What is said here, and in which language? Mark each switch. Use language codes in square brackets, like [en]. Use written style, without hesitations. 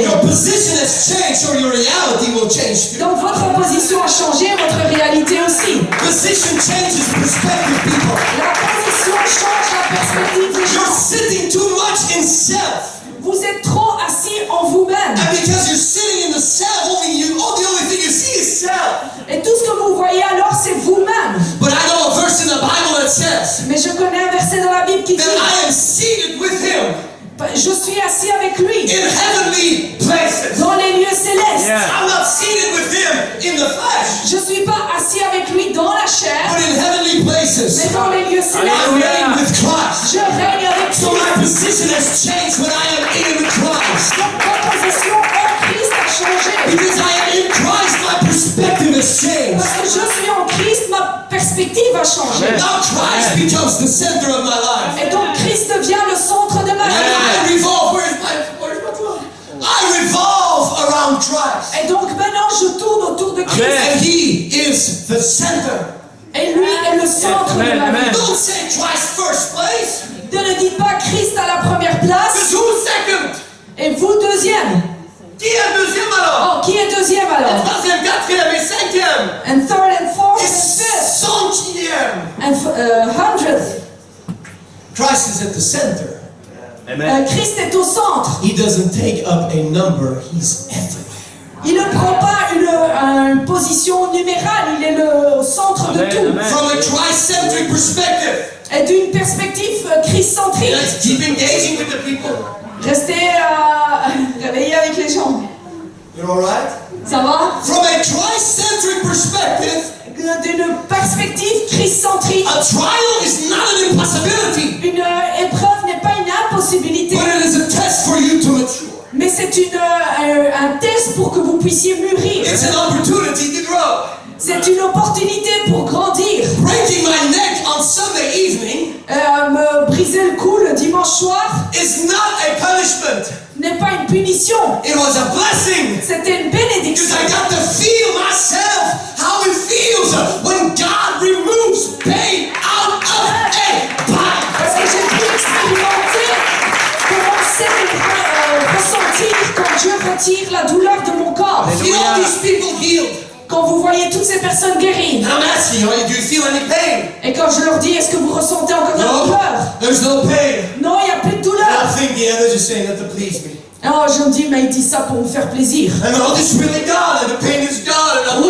[en] Your position has changed, or your reality will change too. [fr] Donc votre position a changé, votre réalité aussi. [en] Position changes perspective, people. [fr] La position change la perspective des [en] You're [fr] gens. [en] sitting too much in self. [fr] Vous êtes trop assis en vous-même. [en] And because you're sitting in the self, the only thing you see is self. [fr] Et tout ce que vous voyez alors, c'est vous-même. [en] But I know a verse in the Bible that says [fr] Mais je connais un verset dans la Bible qui dit, [en] that I am seated with him [fr] je suis assis avec lui [en] in heavenly places. [fr] dans les lieux célestes. [en] I'm not seated with him in the flesh, [fr] Je suis pas assis avec lui dans la chair, [en] but in heavenly places. [fr] mais dans les lieux célestes. [en] reign with Christ. [fr] Je règne avec [en] So [fr] lui. [en] my position has changed when I am in Christ. [fr] Donc ma position en Christ a changé. [en] Because I am in Christ, my perspective has changed. [fr] Parce que je suis en Christ, ma perspective a changé. [en] Now Christ becomes the center of my life. [fr] Et donc Christ devient le centre de ma [en] And [fr] vie. [en] I revolve, where's my drum? I revolve around Christ. [fr] Et donc maintenant je tourne autour de Christ. [en] And He is the center. [fr] Et lui est le centre de ma vie. [en] Don't say Christ first place. [fr] Ne dites pas Christ à la première place [en] Because who's second? [fr] et vous deuxième. Qui est deuxième alors? Oh, qui est deuxième alors? Troisième, quatrième et cinquième. [en] And third and fourth [fr] Et [en] and fifth [fr] centième. [en] and hundredth. Christ is at the center. [fr] Christ est au centre. [en] He doesn't take up a number. He's everywhere. [fr] Il ne prend pas une position numérale, il est le centre de tout. [en] From a Christ-centric perspective. [fr] Et d'une perspective christ-centrique. [en] Let's keep engaging with the people. [fr] Restez réveillés avec les gens. [en] You're all right? [fr] Ça va? [en] From a Christ-centric perspective, [fr] D'une perspective christ-centrique, [en] a trial is not an impossibility, [fr] une épreuve n'est pas une impossibilité, [en] but it is a test for you to mature. [fr] mais c'est un test pour que vous puissiez mûrir. [en] It's an opportunity to grow. [fr] C'est une opportunité pour grandir. [en] Breaking my neck on Sunday evening [fr] Me briser le cou le dimanche soir [en] is not a punishment. [fr] n'est pas une punition, [en] It was a blessing. [fr] c'était une [en] Because [fr] bénédiction. [en] I got to feel myself how it feels when God removes pain out of a body. [fr] Parce que j'ai pu expérimenter comment c'est ressentir quand Dieu retire la douleur de mon corps. [en] See all these people healed. [fr] Quand vous voyez toutes ces personnes guéries. [en] And I'm asking you, do you feel any pain? [fr] Et quand je leur dis, est-ce que vous ressentez encore de la [en] No, [fr] douleur? [en] there's no pain. [fr] Non, il n'y a plus de [en] And [fr] douleur. [en] I'm thinking, yeah, they're just saying that to please me. [fr] Alors je me dis, mais il dit ça pour me faire plaisir. [en] And all this really gone, and the pain is gone, and I'm